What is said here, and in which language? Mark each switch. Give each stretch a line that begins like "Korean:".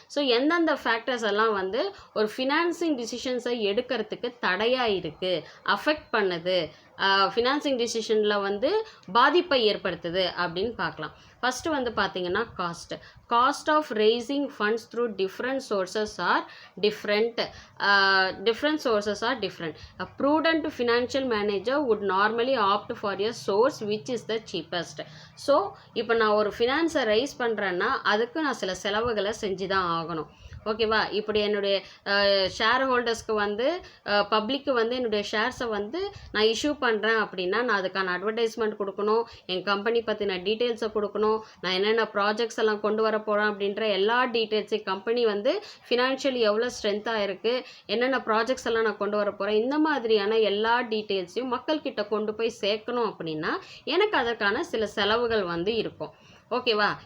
Tamil: So எந்தெந்த factors எல்லாம் வந்து ஒரு ஃபினான்சிங் டிசிஷன்ஸை எடுக்கிறதுக்கு தடையாக இருக்குது, அஃபெக்ட் பண்ணுது, ஃபினான்சிங் டிசிஷனில் வந்து பாதிப்பை ஏற்படுத்துது அப்படின்னு பார்க்கலாம்.
English: first
Tamil: வந்து பார்த்திங்கன்னா
English: Cost of raising funds through different sources are different. A prudent financial manager would normally opt for a source which is the cheapest.
Tamil: So இப்போ நான் ஒரு ஃபினான்ஸை ரைஸ் பண்ணுறேன்னா அதுக்கு நான் சில செலவுகளை செஞ்சு தான் ஆகணும். ஓகேவா, இப்படி என்னுடைய ஷேர் ஹோல்டர்ஸ்க்கு வந்து பப்ளிக்கு வந்து என்னுடைய ஷேர்ஸை வந்து நான் இஷ்யூ பண்ணுறேன் அப்படின்னா நான் அதுக்கான அட்வர்டைஸ்மெண்ட் கொடுக்கணும், என் கம்பெனி பற்றின டீட்டெயில்ஸை கொடுக்கணும், நான் என்னென்ன ப்ராஜெக்ட்ஸ் எல்லாம் கொண்டு வர போகிறேன் அப்படின்ற எல்லா டீட்டெயில்ஸையும், கம்பெனி வந்து ஃபினான்ஷியலி எவ்வளோ ஸ்ட்ரென்த்தாக இருக்குது, என்னென்ன ப்ராஜெக்ட்ஸ் எல்லாம் நான் கொண்டு வர போகிறேன், இந்த மாதிரியான எல்லா டீட்டெயில்ஸையும் மக்கள்கிட்ட கொண்டு போய் சேர்க்கணும் அப்படின்னா எனக்கு அதற்கான சில செலவுகள் வந்து இருக்கும். ஓகேவா?